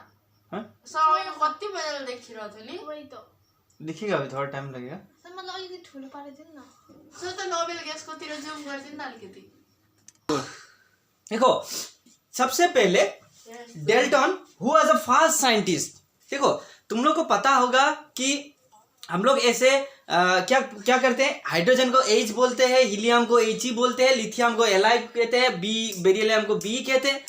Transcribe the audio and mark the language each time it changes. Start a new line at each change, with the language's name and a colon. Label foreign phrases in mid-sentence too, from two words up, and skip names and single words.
Hindi: हाँ?
Nepali: सर यो कति मजाले देखिरहेको थियो नि।
Hindi: वही तो दिखेगा, अभी थोड़ा टाइम लगेगा।
Nepali: सर मतलब अलिकति ठुलो पारिदिनु न। सर त
English: noble gas
Nepali: जुम गरिदिनु न अलिकति।
Hindi: देखो सबसे पहले डेल्टन
English: who was a fast scientist.
Hindi: देखो तुम लोग को पता होगा कि हम लोग ऐसे क्या करते हैं, हाइड्रोजन को H बोलते हैं, हीलियम को He बोलते हैं, लिथियम को Li कहते हैं, बेरिलियम को B कहते हैं।